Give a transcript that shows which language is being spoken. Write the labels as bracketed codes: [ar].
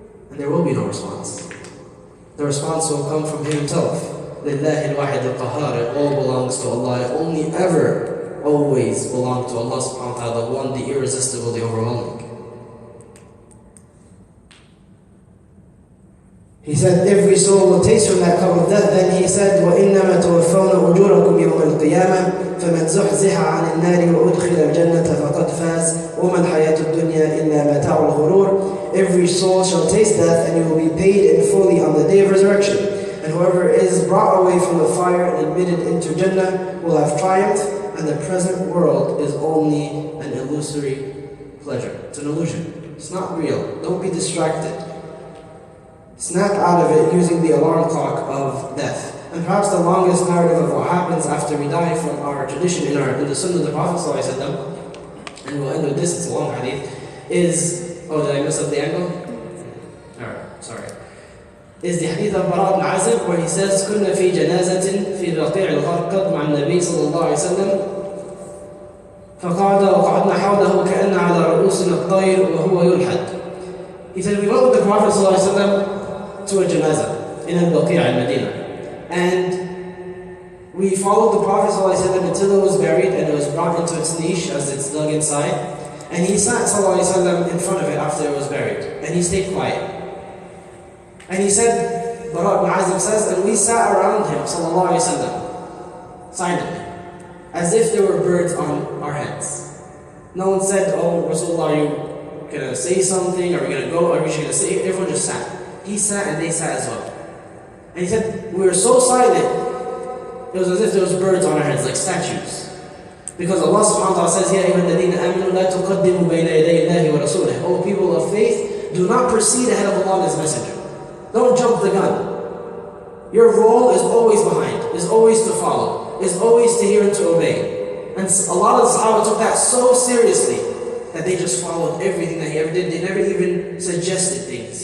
[en] And there will be no response. The response will come from Him Himself. [ar] لِلَّهِ الْوَاحِدِ الْقَهَّارِ. [en] It all belongs to Allah. It only ever, always belong to Allah subhanahu wa ta'ala, the one, the irresistible, the overwhelming. He said, every soul will taste from that cup of death. [ar] Then he said, وَإِنَّمَا تُوَفَّوْنَ أُجُورَكُمْ يَوْمَ الْقِيَامَةِ فَمَنْ زُحْزِحَ عَنِ النَّارِ وَأُدْخِلَ الْجَنَّةَ فَقَدْ فَازَ وَمَا الْحَيَاةُ الدُّنْيَا إِلَّا مَتَاعُ الْغُرُورِ. [en] Every soul shall taste death, and you will be paid in fully on the day of resurrection. And whoever is brought away from the fire and admitted into Jannah will have triumphed, and the present world is only an illusory pleasure. It's an illusion. It's not real. Don't be distracted. Snap out of it using the alarm clock of death. And perhaps the longest narrative of what happens after we die from our tradition in the Sunnah of the Prophet ﷺ, and we'll end with this, it's a long hadith, is, oh, did I mess up the angle? Alright, sorry. Is the hadith of Bara ibn Azib, where he says, [ar] كنا في جنازة في بقيع الغرقد مع النبي صلى الله عليه وسلم فقعد وقعدنا حوله كأن على رؤوسنا الطير وهو يلحد. [en] He said, we went with the Prophet ﷺ to a janazah in al-Baqi' al-Medina, and we followed the Prophet ﷺ until it was buried and it was brought into its niche as it's dug inside, and he sat ﷺ in front of it after it was buried, and he stayed quiet. And he said, Bara ibn Azib says, and we sat around him ﷺ silently, as if there were birds on our heads. No one said, oh Rasulullah, are you going to say something? Are we going to go? Are we going to say? Everyone just sat. He sat and they sat as well. And he said, we were so silent, it was as if there was birds on our heads, like statues. Because Allah subhanahu wa ta'ala says, [ar] يَا أَيُّهَا الَّذِينَ آمَنُوا لَا تُقَدِّمُوا بَيْنَ يَدَيِ اللَّهِ وَرَسُولِهِ. [en] O people of faith, do not proceed ahead of Allah and His Messenger. Don't jump the gun. Your role is always behind, is always to follow, is always to hear and to obey. And a lot of the Sahaba took that so seriously that they just followed everything that he ever did. They never even suggested things.